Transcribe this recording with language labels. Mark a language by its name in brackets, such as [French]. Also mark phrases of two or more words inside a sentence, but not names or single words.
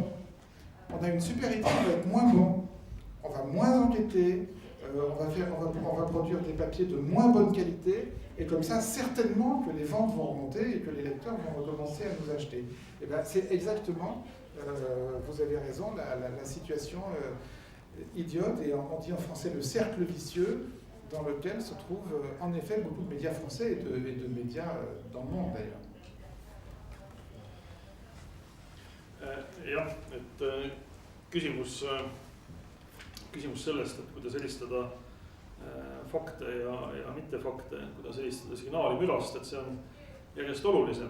[French] On a une super idée, on va être moins bon. On va moins enquêter, on va produire des papiers de moins bonne qualité, et comme ça, certainement que les ventes vont remonter et que les lecteurs vont recommencer à nous acheter. Eh ben, c'est exactement, vous avez raison, la situation idiote, et on dit en français le cercle vicieux, dans lequel se trouvent en effet beaucoup de médias français et de médias dans le monde d'ailleurs. [Estonian] Jah, et küsimus sellest, et kuidas eristada fakte ja mittefakte, kuidas eristada signaali mürast, et see on järjest olulisem.